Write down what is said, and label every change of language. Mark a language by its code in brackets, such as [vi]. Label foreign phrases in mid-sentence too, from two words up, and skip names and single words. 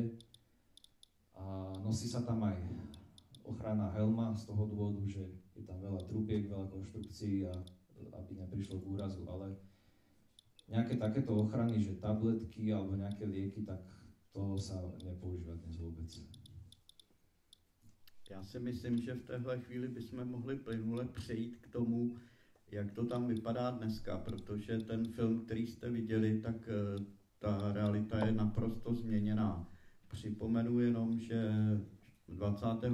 [sk] A nosí sa tam aj ochranná helma z toho dôvodu, že je tam veľa trubiek, veľa konštrukcií a aby neprišlo k úrazu, ale nejaké takéto ochrany, že tabletky alebo nejaké lieky, tak to sa nepoužíva dnes vôbec. [cs] Já si myslím, že v téhle chvíli bychom mohli plynule přejít k tomu, jak to tam vypadá dneska, protože ten film, který jste viděli, tak ta realita je naprosto změněná. Připomenu jenom, že 24.